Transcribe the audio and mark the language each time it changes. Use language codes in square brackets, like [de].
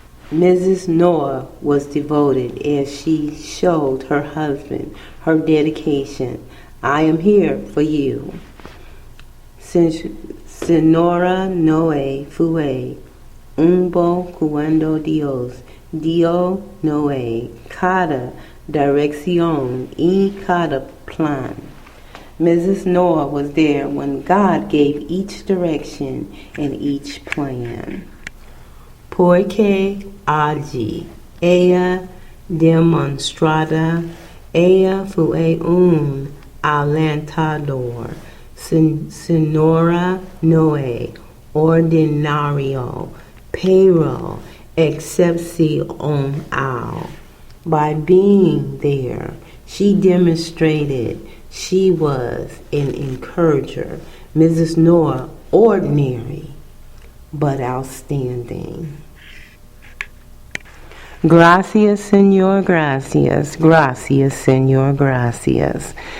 [en] Mrs. Noah was devoted as she showed her husband her dedication. I am here for you. [es] Senora Noe fue un bo cuando Dios dio Noé cada dirección y cada plan. Mrs. [en] Noah was there when God gave each direction and each plan. [es] Porque allí ella demonstrada, ella fue un alentador, Senora Noé, ordinario, pero excepcional. [en] By being there, she demonstrated she was an encourager. Mrs. Noah, ordinary, but outstanding. [es] Gracias, Señor, gracias. Gracias, Señor, gracias.